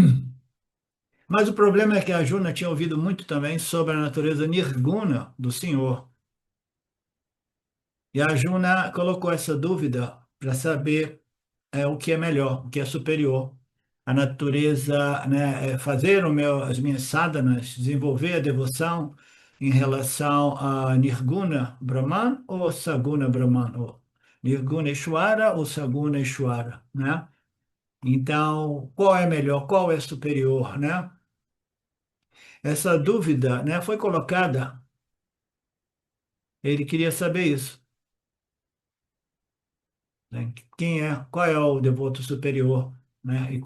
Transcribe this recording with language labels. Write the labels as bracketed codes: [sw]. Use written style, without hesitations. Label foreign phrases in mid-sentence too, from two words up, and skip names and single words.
[pt] Mas o problema é que a Arjuna tinha ouvido muito também sobre a natureza nirguna do Senhor. E a Arjuna colocou essa dúvida para saber o que é melhor, o que é superior. A natureza, né, fazer as minhas sadhanas, desenvolver a devoção em relação a [sa] निर्गुण ब्रह्मन् [pt] ou [sa] सगुण ब्रह्मन्, [pt] ou [sa] निर्गुण ईश्वर [pt] ou [sa] सगुण ईश्वर, [pt] né? Então, qual é melhor, qual é superior, né? Essa dúvida, né, foi colocada, ele queria saber isso, né? Qual é o devoto superior, né?